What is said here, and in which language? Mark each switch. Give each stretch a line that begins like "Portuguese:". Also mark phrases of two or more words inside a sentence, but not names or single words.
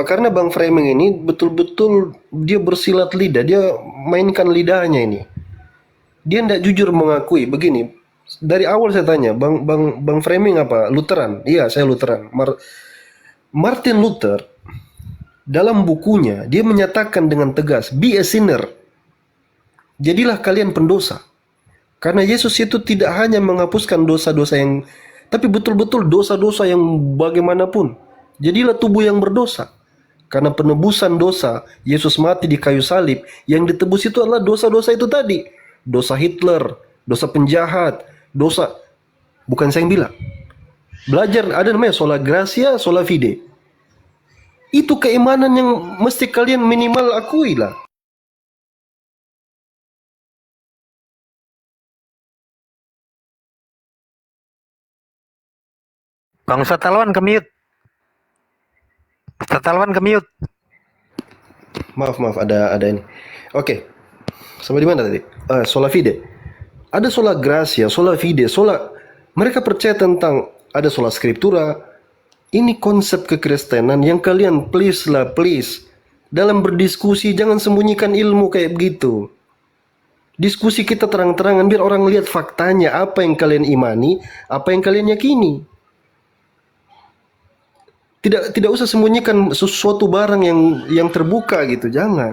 Indonesian: Karena Bang Framing ini betul-betul dia bersilat lidah, dia mainkan lidahnya ini. Dia tidak jujur mengakui. Begini, dari awal saya tanya, Bang Framing apa? Lutheran? Iya, saya Lutheran. Martin Luther dalam bukunya dia menyatakan dengan tegas,
English: be a sinner.
Indonesian: Jadilah kalian pendosa. Karena Yesus itu tidak hanya menghapuskan dosa-dosa yang, tapi betul-betul dosa-dosa yang bagaimanapun. Jadilah tubuh yang berdosa. Karena penebusan dosa, Yesus mati di kayu salib. Yang ditebus itu adalah dosa-dosa itu tadi. Dosa Hitler, dosa penjahat, dosa... Bukan saya yang bilang. Belajar, ada namanya
Latin: sola gratia, sola fide.
Indonesian: Itu keimanan yang mesti kalian minimal akui lah. Bang Ustadz Alwan ke mute. Ustadz Alwan ke mute. Maaf, ada ini. Oke. Sampai di mana tadi?
Latin: Sola fide. Ada sola gratia, sola fide, sola...
Indonesian: Mereka percaya tentang ada
Latin: sola scriptura.
Indonesian: Ini konsep kekristenan yang kalian please. Dalam berdiskusi jangan sembunyikan ilmu kayak begitu. Diskusi kita terang-terangan biar orang lihat faktanya, apa yang kalian imani, apa yang kalian yakini. Tidak usah sembunyikan sesuatu barang yang terbuka gitu, jangan.